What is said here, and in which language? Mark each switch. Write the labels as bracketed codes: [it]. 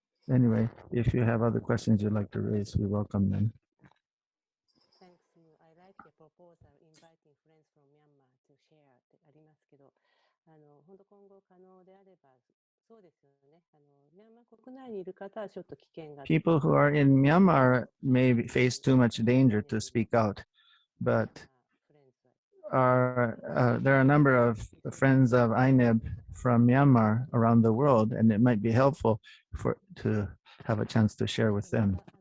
[en] Anyway, if you have other questions you'd like to raise, we welcome them. Thanks. I like the proposal inviting friends from Myanmar to share [ja] ってありますけど、本当今後可能であれば、そうですよね。ミャンマー国内にいる方はちょっと危険が。 [en] People who are in Myanmar may face too much danger to speak out, but there are a number of friends of INEB from Myanmar around the world, and it might be helpful to have a chance to share with them.